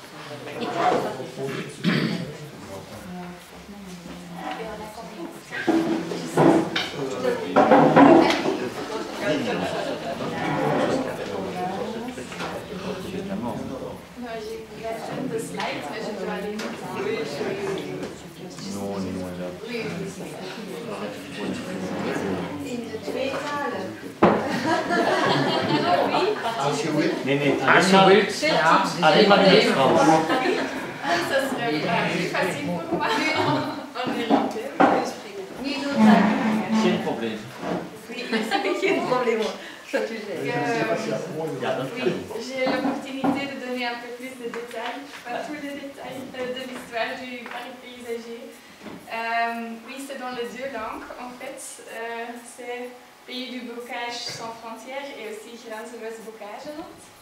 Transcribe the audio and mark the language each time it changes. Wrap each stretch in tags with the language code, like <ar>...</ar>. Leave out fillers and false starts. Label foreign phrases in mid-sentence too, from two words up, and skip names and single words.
<fr>Non, j'ai la chaîne de slides, mais je dois aller tout Non, on est loin là. Oui,</fr> <nl>In de tweetaal. Nee, alsjeblieft. Alleen maar in het Frans.</nl> <fr>Ça serait plus facile pour moi en irlandais.</fr> <nl>Geen probleem. Oui, geen probleem.</nl> <fr>Ça tu gères. Oui, j'ai l'opportunité de donner un peu plus de détails, pas tous les détails de l'histoire du parc paysager. Oui, c'est dans les deux langues, en fait. C'est Pays du Bocage sans frontières et aussi Grenzeloos Bocageland.</fr>